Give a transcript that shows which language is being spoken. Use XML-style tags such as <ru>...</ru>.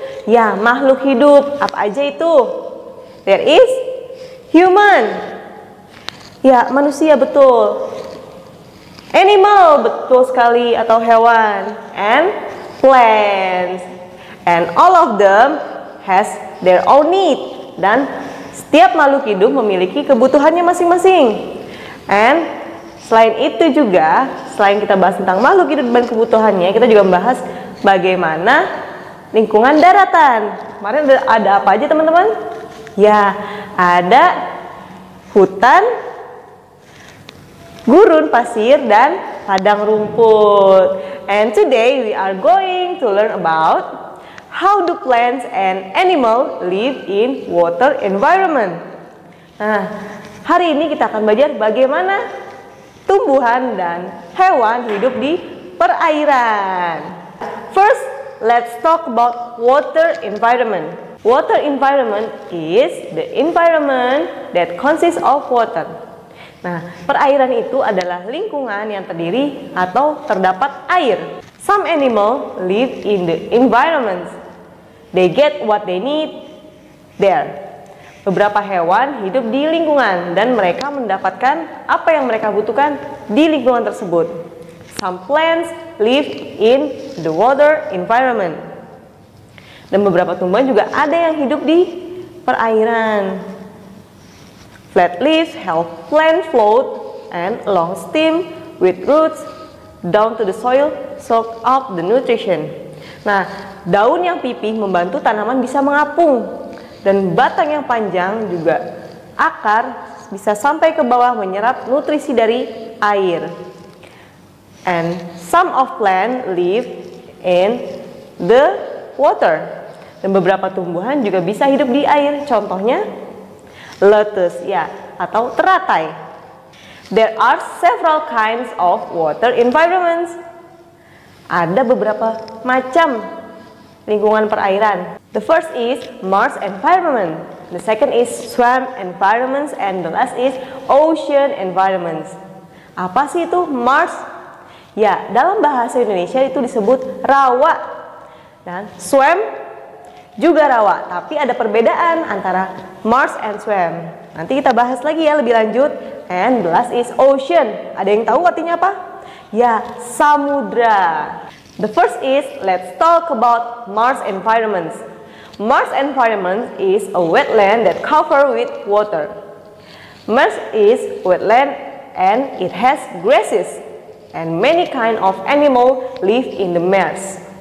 <id>Ya, makhluk hidup. Apa aja itu?</id> <en>There is human.</en> <id>Ya, manusia betul. Animal, betul sekali, atau hewan.</id> <en>And plants. And all of them has their own need.</en> <id>Dan setiap makhluk hidup memiliki kebutuhannya masing-masing. And selain itu juga, selain kita bahas tentang makhluk hidup dan kebutuhannya, kita juga membahas bagaimana lingkungan daratan. Kemarin ada apa aja teman-teman? Ya, ada hutan, gurun pasir, dan padang rumput.</id> <en>And today we are going to learn about how do plants and animals live in water environment.</en> <id>Nah, hari ini kita akan belajar bagaimana tumbuhan dan hewan hidup di perairan.</id> <en>First, let's talk about water environment. Water environment is the environment that consists of water.</en> <id>Nah, perairan itu adalah lingkungan yang terdiri atau terdapat air.</id> <en>Some animals live in the environment. They get what they need there.</en> <id>Beberapa hewan hidup di lingkungan dan mereka mendapatkan apa yang mereka butuhkan di lingkungan tersebut.</id> <en>Some plants live in the water environment.</en> <id>Dan beberapa tumbuhan juga ada yang hidup di perairan.</id> <en>Flat leaves help plant float and long stem with roots down to the soil soak up the nutrition.</en> <id>Nah, daun yang pipih membantu tanaman bisa mengapung, dan batang yang panjang juga akar bisa sampai ke bawah menyerap nutrisi dari air.</id> <en>And some of plant live in the water.</en> <id>Dan beberapa tumbuhan juga bisa hidup di air. Contohnya lettuce, ya, atau teratai.</id> <en>There are several kinds of water environments.</en> <id>Ada beberapa macam lingkungan perairan.</id> <en>The first is marsh environment. The second is swamp environments, and the last is ocean environments.</en> <id>Apa sih itu marsh? Ya, dalam bahasa Indonesia itu disebut rawa. Dan swamp juga rawa, tapi ada perbedaan antara marsh and swamp. Nanti kita bahas lagi ya lebih lanjut.</id> <en>And the last is ocean.</en> <id>Ada yang tahu artinya apa? Ya, samudra.</id> <en>The first is, let's talk about marsh environments. Marsh environment is a wetland that covered with water. Marsh is wetland and it has grasses, and many kind of animal live in the marsh.</en>